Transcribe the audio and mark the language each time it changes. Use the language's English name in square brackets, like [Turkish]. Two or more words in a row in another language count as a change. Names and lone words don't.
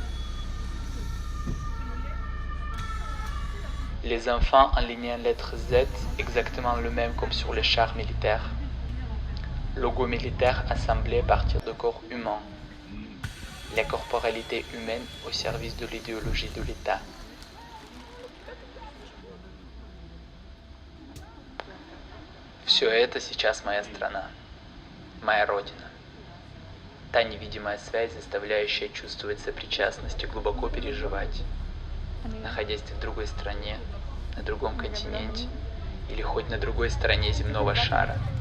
[French] Les enfants alignés en lettre Z, exactement le même comme sur les chars militaires. Logo militaire assemblé à partir de corps humains. La corporalité humaine au service de l'idéologie de l'État. [Russian] Все это сейчас моя страна, моя родина. Та невидимая связь, заставляющая чувствовать сопричастность и глубоко переживать, находясь в другой стране, на другом континенте или хоть на другой стороне земного шара.